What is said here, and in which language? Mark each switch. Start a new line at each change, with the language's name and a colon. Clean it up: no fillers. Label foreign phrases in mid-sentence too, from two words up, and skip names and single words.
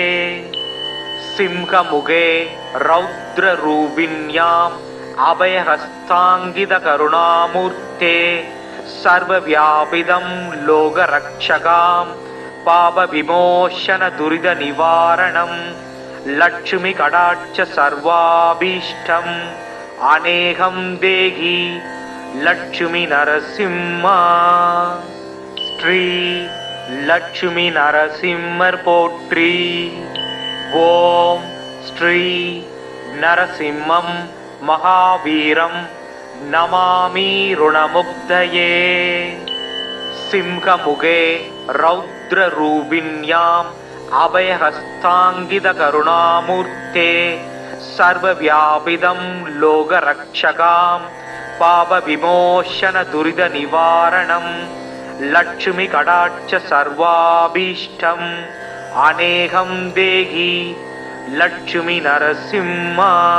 Sanskrit: सिंहमुखे रौद्ररूपिण्याम् अभयहस्ताङ्गितकरुणामूर्ते सर्वव्यापिदं लोकरक्षकां पापविमोचनदुरितनिवारणं लक्ष्मीकटाक्ष सर्वाभीष्टम् अनेकं देहि लक्ष्मी नरसिंहा श्री
Tamil: லட்சுமி நரசிம்மர் போற்றி.
Sanskrit: ओं श्री नरसिंहं महावीरं नमामि ऋणमुक्तये. सिंहमुखे रौद्ररूपिण्याम् अभयहस्ताङ्कित करुणामूर्ते सर्वव्यापितम् लोकरक्षकाम् पाप विमोचन दुरित निवारणम् लक्ष्मी कटाक्ष सर्वाभीष्टम् अनेकम् देहि लक्ष्मी नरसिंहा.